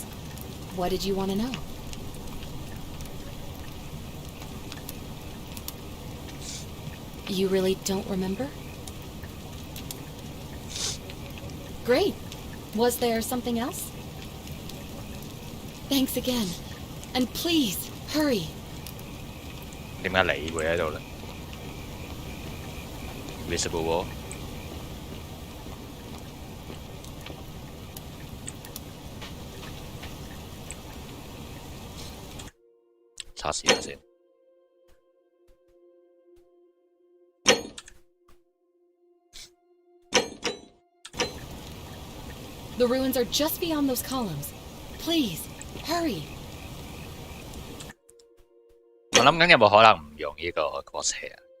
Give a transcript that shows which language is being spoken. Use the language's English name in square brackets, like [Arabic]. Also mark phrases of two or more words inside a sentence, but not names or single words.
[English] What did you want to know? You really don't remember? Great. Was there something else? Thanks again. And please, hurry. [Cantonese] 點解你會喺度呢？ [English] Invisible wall。 [Cantonese] 測試下先。 [English] The ruins are just beyond those columns. Please, hurry. [Cantonese] 我諗緊有冇可能唔用呢個 crosshair？